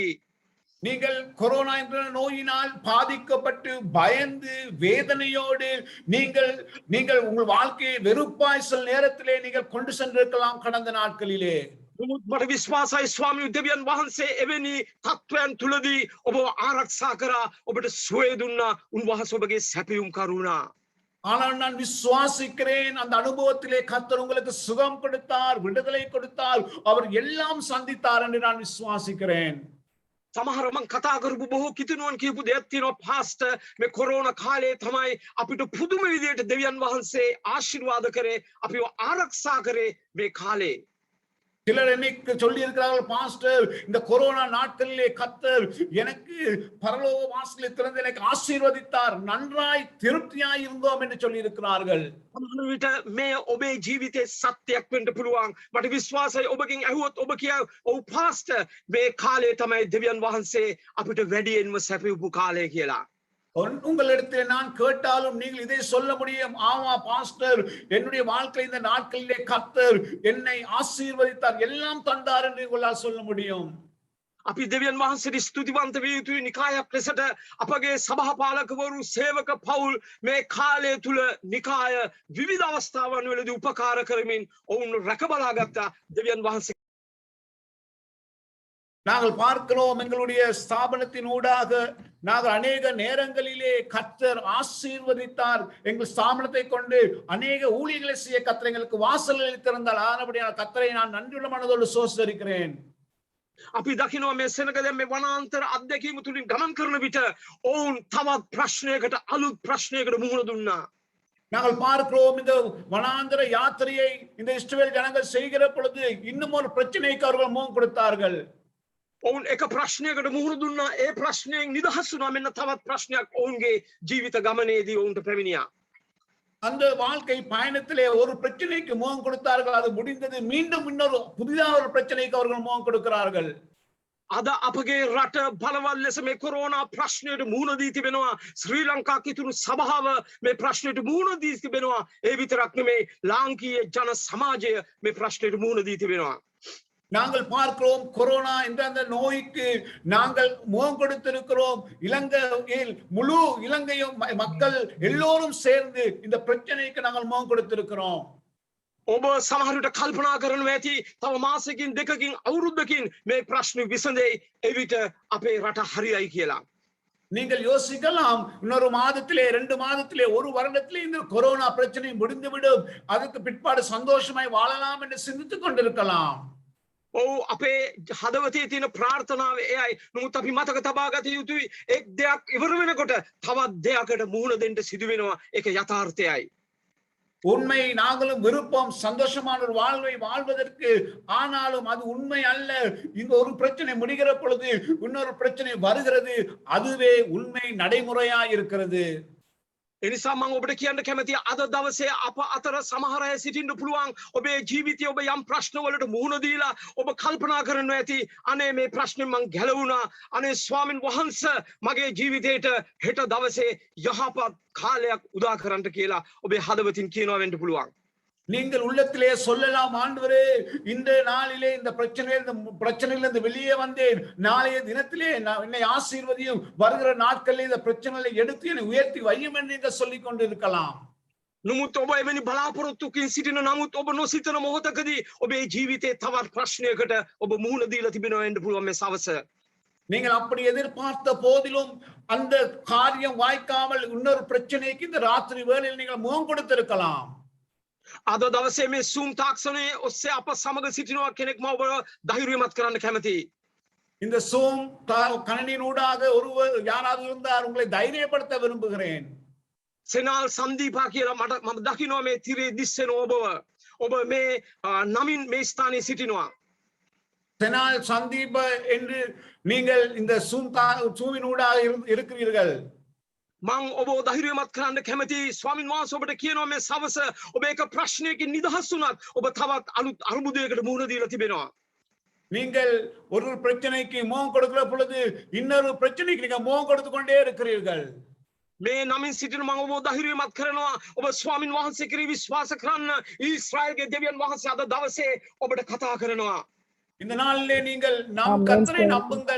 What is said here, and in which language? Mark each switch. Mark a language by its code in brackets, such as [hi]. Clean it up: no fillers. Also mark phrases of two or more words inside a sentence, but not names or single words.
[ta] நீங்கள் கொரோனா என்ற நோயினால் பாதிக்கப்பட்டு பயந்து வேதனையோடு நீங்கள் உங்கள் வாழ்க்கையை வெறுப்பாய் சில நேரத்திலே நீங்கள் கொண்டு சென்றிருக்கலாம் கடந்த நாட்களிலே [si] මට විශ්වාසයි ස්වාමී දෙවියන් වහන්සේ එවැනි තත්ත්වයන් තුලදී ඔබ ආරක්ෂා කරා ඔබට සුවය දුන්නා උන්වහන්සේ ඔබගේ සැපයුම් කරුණා [ta] ஆனால் நான் விசுவாசிக்கிறேன் அந்த அனுபவத்திலே கர்த்தர் உங்களுக்கு சுகம் கொடுத்தார் விடுதலை கொடுத்தார் அவர் எல்லாம் சந்தித்தார் என்று நான் விசுவாசிக்கிறேன் [si] සමහර මං කතා කරපු බොහෝ කිතුණුවන් කියපු දෙයක් තියෙනවා පාස්ටර් මේ කොරෝනා කාලේ තමයි අපිට පුදුම විදියට දෙවියන් වහන්සේ ආශිර්වාද කරේ අපිව ආරක්ෂා කරේ මේ කාලේ [ta] சிலர் எனக்கு சொல்லி இருக்கிறார்கள் பாஸ்டர் இந்த கொரோனா நாட்களிலே கர்த்தர் எனக்கு பரலோக வாசலை திறந்து எனக்கு ஆசீர்வதித்தார் நன்றாய் திருப்தியாய் இருந்தோம் என்று சொல்லி இருக்கிறார்கள் [si] සමහර විට මේ ඔබේ ජීවිතේ සත්‍යයක් වෙන්න පුළුවන් මට විශ්වාසයි ඔබගෙන් ඇහුවොත් ඔබ කියව ඔව් පාස්ටර් මේ කාලේ තමයි දෙවියන් වහන්සේ අපිට වැඩියෙන්ම සැපයුපු කාලය කියලා [ta] உங்களிடத்தில் நான் கேட்டாலும் நீங்கள் இதை சொல்ல முடியும் ஆமா பாஸ்டர் என்னுடைய வாழ்க்கை இந்த நாட்களிலே கர்த்தர் என்னை ஆசீர்வதித்தார் எல்லாம் தந்தார் என்று உங்களால் சொல்ல முடியும் [si] අපි දෙවියන් වහන්සේට ස්තුතිවන්ත විය යුතුයි නිකායක් ලෙසට අපගේ සභාපාලකවරු සේවක පවුල් මේ කාලය තුල නිකාය විවිධ අවස්ථාවන් වලදී උපකාර කරමින් ඔවුන් රැකබලා ගත්තා දෙවියන් වහන්සේ [ta] நாங்கள் பார்க்கிறோம் எங்களுடைய ஸ்தாபனத்தின் ஊடாக நாங்கள் அநேக நேரங்களிலே கர்த்தர் ஆசீர்வதித்தார் எங்கள் ஸ்தாபனத்தை கொண்டு அநேக ஊழியர்களை செய்ய கர்த்தர் எங்களுக்கு வாசல்களை திறந்தார் ஆனபடியால் கர்த்தரை நான் நன்றியுள்ள மனதோடு சோஸ்தரிக்கிறேன் [si] අපි දකිනවා මේ සෙනගලේ මේ වනාන්තර අධ්‍යක්ීම තුලින් ගමන් කරන විට ඔවුන් තවත් ප්‍රශ්නයකට අලුත් ප්‍රශ්නයකට මුහුණ දුන්නා [ta] நாங்கள் பார்க்கிறோம் இந்த வனாந்தர யாத்திரையை இந்த இஸ்ரவேல் ஜனங்கள் செய்கிற பொழுது இன்னும் ஒரு பிரச்சனைக்கு அவர்கள் முகம் கொடுத்தார்கள் [si] ඔවුන් එක ප්‍රශ්නයකට මුහුණ දුන්නා ඒ ප්‍රශ්නයෙන් නිදහස් වුණා මෙන්න තවත් ප්‍රශ්නයක් ඔවුන්ගේ ජීවිත ගමනේදී ඔවුන්ට පැමිණියා [ta] அந்த வாழ்க்கை பயணத்திலே ஒரு பிரச்சனைக்கு முகம் கொடுத்தார்கள் அது முடிந்தது மீண்டும் இன்னொரு புதிதாக ஒரு பிரச்சனைக்கு அவர்கள் முகம் கொடுக்கிறார்கள் [si] අද අපගේ රට බලවල් ලෙස මේ කොරෝනා ප්‍රශ්නයට මුහුණ දී තිබෙනවා ශ්‍රී ලංකා කිතුණු සභාව මේ ප්‍රශ්නයට මුහුණ දී තිබෙනවා ඒ විතරක් නෙමෙයි ලාංකීය ජන සමාජය මේ ප්‍රශ්නයට මුහුණ දී තිබෙනවා [ta] நாங்கள் பார்க்கிறோம் கொரோனா என்ற அந்த நோய்க்கு நாங்கள் முகம் கொடுத்திருக்கிறோம் இலங்கையில் முழு இலங்கையும் மக்கள் எல்லோரும் சேர்ந்து இந்த பிரச்சனைக்கு நாங்கள் முகம் கொடுத்திருக்கிறோம் [si] ඔබ සමහර විට කල්පනා කරනවා ඇති තව මාසෙකින් දෙකකින් අවුරුද්දකින් මේ ප්‍රශ්න විසඳෙයි එවිට අපේ රට හරියයි කියලා [ta] நீங்கள் யோசிக்கலாம் இன்னொரு மாதத்திலே 2 மாதத்திலே ஒரு வருடத்திலே இந்த கொரோனா பிரச்சனை முடிந்துவிடும் அதுக்கு பிற்பாடு சந்தோஷமாய் வாழலாம் என்று சிந்தித்துக் கொண்டிருக்கலாம் [si] ඔව් අපේ හදවතේ තියෙන ප්‍රාර්ථනාව එයයි. නමුත් අපි මතක තබා ගත යුතුයි එක් දෙයක් ඉවර වෙනකොට තවත් දෙයකට මුහුණ දෙන්න සිදු වෙනවා. ඒක යථාර්ථයයි. [ta] உண்மை நாங்களும் விருப்பம் சந்தோஷமான ஒரு வாழ்வை வாழ்வதற்கு ஆனாலும் அது உண்மை அல்ல இந்த ஒரு பிரச்சனை முடிகிற பொழுது இன்னொரு பிரச்சனை வருகிறது அதுவே உண்மை நடைமுறையா இருக்கிறது [si] එනිසා මම ඔබට කියන්න කැමතියි අද දවසේ අප අතර සමහර අය සිටින්න පුළුවන් ඔබේ ජීවිතයේ ඔබ යම් ප්‍රශ්න වලට මුහුණ දීලා ඔබ කල්පනා කරනවා ඇති අනේ මේ ප්‍රශ්නේ මං ගැලවුණා අනේ ස්වාමින් වහන්සේ මගේ ජීවිතේට හෙට දවසේ යහපත් කාලයක් උදා කරන්න කියලා ඔබේ හදවතින් කියනවා වෙන්න පුළුවන් [ta] நீங்கள் உள்ளத்திலே சொல்லலாம் ஆண்டவரே இந்த நாளிலே இந்த பிரச்சனையிலிருந்து வெளியே வந்தேன் நாளைய தினத்திலே என்னை ஆசீர்வதியும் வருகிற நாட்களில் இந்த பிரச்சனைகளை எடுத்து என்னை உயர்த்தி வையும் என்று நீங்கள் சொல்லிக் கொண்டிருக்கலாம் [si] නමුත් ඔබ එවැනි බලාපොරොත්තුකින් සිටින නමුත් ඔබ නොසිතන මොහොතකදී ඔබේ ජීවිතේ තවත් ප්‍රශ්නයකට ඔබ මුහුණ දීලා තිබෙනවා වෙන්න පුළුවන් මේ සවස. [ta] நீங்கள் அப்படி எதிர்பார்த்த போதிலும் அந்த காரியம் வாய்க்காமல் இன்னொரு பிரச்சனைக்கு இந்த ராத்திரி வேளையில் நீங்கள் முகம் கொடுத்திருக்கலாம். [si] අද දවසේ මේ සූම් තාක්ෂණයේ ඔස්සේ අප සමග සිටිනවා කෙනෙක් මම ඔබ ධෛර්යමත් කරන්න කැමතියි. [ta] இந்த சூம் கணினியூடாக ஒருவர் யாராவது இருந்தார் உங்களை தைரியப்படுத்த விரும்புகிறேன். [si] සෙනල් සන්දීපා කියලා මම දකිනවා මේ තිරේ දිස්සෙන ඔබව. ඔබ මේ නමින් මේ ස්ථානයේ සිටිනවා. [ta] செனால் சந்தீப என்று நீங்கள் இந்த சூமினூடாக இருக்கிறீர்கள். [si] මං ඔබ ධෛර්යමත් කරන්න කැමතියි. ස්වාමින් වහන්සේ ඔබට කියනවා මේ සවස ඔබ එක ප්‍රශ්නයකින් නිදහස් වුණත් ඔබ තවත් අලුත් අරුබුදයකට මුහුණ දීලා තිබෙනවා. [ta] நீங்கள் ஒரு பிரச்சனைக்கு முகம் கொடுக்கிற பொழுது இன்னொரு பிரச்சனைக்கு நீங்க முகம் கொடுத்து கொண்டே இருக்கிறீர்கள். [si] මේ නමින් සිටින මම ඔබ ධෛර්යමත් කරනවා. ඔබ ස්වාමින් වහන්සේ කෙරෙහි විශ්වාස කරන්න. ඊශ්‍රායල්ගේ දෙවියන් වහන්සේ අද දවසේ ඔබට කතා කරනවා. [ta] இந்த நாளிலே நீங்கள் நாம் கர்த்தரை நம்புங்கள்.